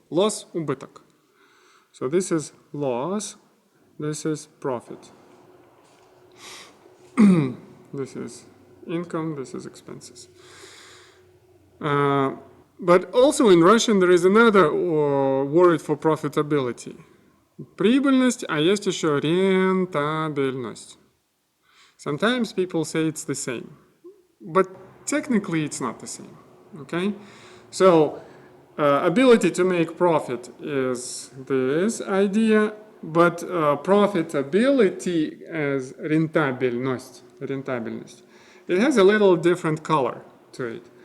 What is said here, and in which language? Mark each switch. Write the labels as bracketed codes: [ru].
[en] Loss, убыток. So this is loss, this is profit. This is income, this is expenses. But also in Russian there is another word for profitability. [ru] Прибыльность, а есть еще рентабельность. [en] Sometimes people say it's the same, but technically it's not the same. Okay? So, ability to make profit is this idea, but profitability as рентабельность, it has a little different color to it.